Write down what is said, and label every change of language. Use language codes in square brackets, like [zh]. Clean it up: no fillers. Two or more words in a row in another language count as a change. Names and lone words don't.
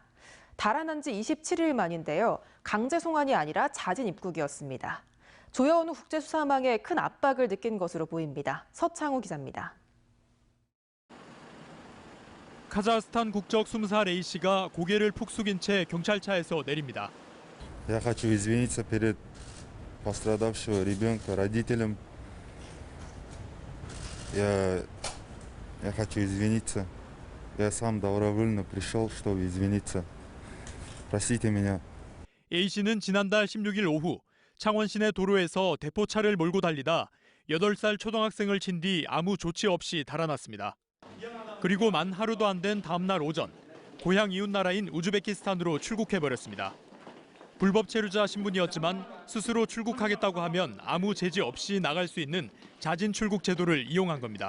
[ko] 달아난 지 27일 만인데요. 강제 송환이 아니라 자진 입국이었습니다. 조여오는 국제수사망에 큰 압박을 느낀 것으로 보입니다. 서창우 기자입니다. 카자흐스탄 국적 20살 A씨가 고개를 푹 숙인 채 경찰차에서 내립니다. [ru] Я хочу извиниться перед пострадавшего ребенка, родителям. Я хочу извиниться. Я сам добровольно пришел, чтобы извиниться. Простите меня. [ko] A씨는 지난달 16일 오후 창원 시내 도로에서 대포차를 몰고 달리다 8살 초등학생을 친 뒤 아무 조치 없이 달아났습니다. 그리고 만 하루도 안 된 다음 날 오전 고향 이웃나라인 우즈베키스탄으로 출국해버렸습니다. 불법 체류자 신분이었지만 스스로 출국하겠다고 하면 아무 제지 없이 나갈 수 있는 자진 출국 제도를 이용한 겁니다.